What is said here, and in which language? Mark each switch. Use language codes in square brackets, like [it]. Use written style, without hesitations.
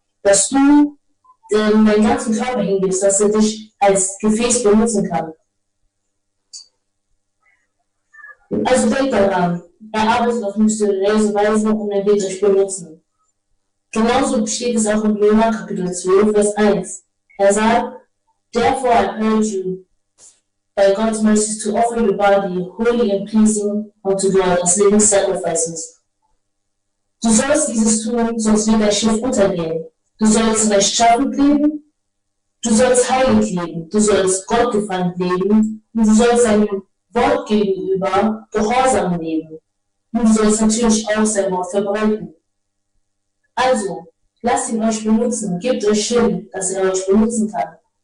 [de] Dass du deinen ganzen Körper hingibst, dass er dich als Gefäß benutzen kann. Also denk daran, er arbeitet auf mysteriöse Weise und er wird euch benutzen. Genauso steht es auch in Römer Kapitel 12, Vers 1. Er sagt, [en] therefore I urge you, by God's mercies, to offer your body holy and pleasing unto God as living sacrifices. [de] Du sollst dieses tun, sonst wird dein Schiff untergehen. Du sollst rechtschaffend leben, du sollst heilig leben, du sollst Gott gefallen leben und du sollst seinem Wort gegenüber gehorsam leben. Und du sollst natürlich auch sein Wort verbreiten. Also, lasst ihn euch benutzen, gebt euch hin, dass er euch benutzen kann.